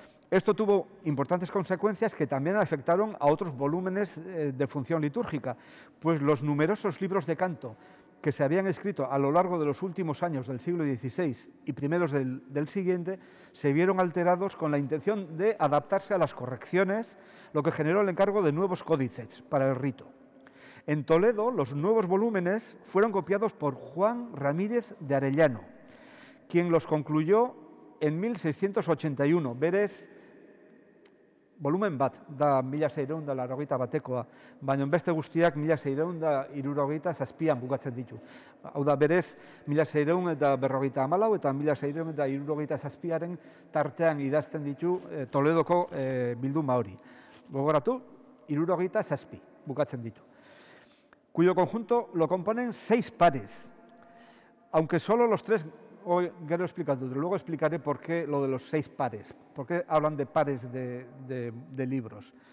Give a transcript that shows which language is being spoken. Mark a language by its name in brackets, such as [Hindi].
[Spanish] Esto tuvo importantes consecuencias que también afectaron a otros volúmenes de función litúrgica, pues los numerosos libros de canto que se habían escrito a lo largo de los últimos años del siglo XVI y primeros del siguiente se vieron alterados con la intención de adaptarse a las correcciones, lo que generó el encargo de nuevos códices para el rito. En Toledo, los nuevos volúmenes fueron copiados por Juan Ramírez de Arellano, quien los concluyó en 1681. [Basque] Berez, volumen bat, da 1680 batekoa, baina beste guztiak 1677an bukatzen ditu. Hau da, berez, 1654 eta 1677aren tartean idazten ditu Toledoko bilduma hori. Gogoratu, 77 bukatzen ditu, [Spanish] cuyo conjunto lo componen 6 pares, aunque solo los 3, hoy ya lo he explicado, luego explicaré por qué lo de los 6 pares, por qué hablan de pares de libros.